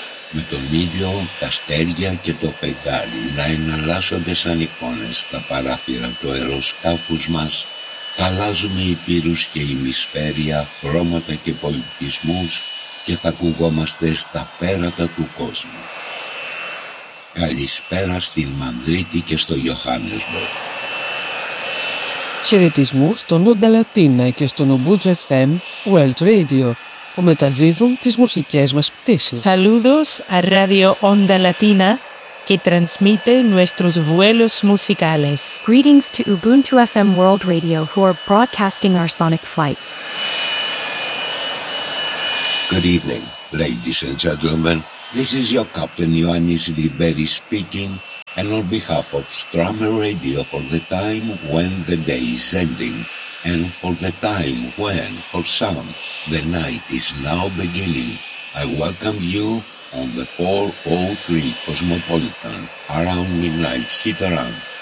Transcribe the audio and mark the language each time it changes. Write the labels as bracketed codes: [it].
[el] Με τον ήλιο, τα αστέρια και το φεγγάρι να εναλλάσσονται σαν εικόνες στα παράθυρα του αεροσκάφους μας, θα αλλάζουμε ηπείρους και ημισφαίρια, χρώματα και πολιτισμούς και θα ακουγόμαστε στα πέρατα του κόσμου. Καλησπέρα στη Μαδρίτη και στο Johannesburg. Χαιρετισμού στον Onda Latina και στον Ubuntu FM World Radio, που μεταδίδουν τις μουσικές μας πτήσεις. [es] Saludos a Radio Onda Latina, que transmite nuestros vuelos musicales. [en] Greetings to Ubuntu FM World Radio, who are broadcasting our sonic flights. Good evening, ladies and gentlemen. This is your captain, Ioannis Liberis, speaking, and on behalf of Strammer Radio, for the time when the day is ending, and for the time when, for some, the night is now beginning, I welcome you on the 403 Cosmopolitan Around Midnight Hit and Run,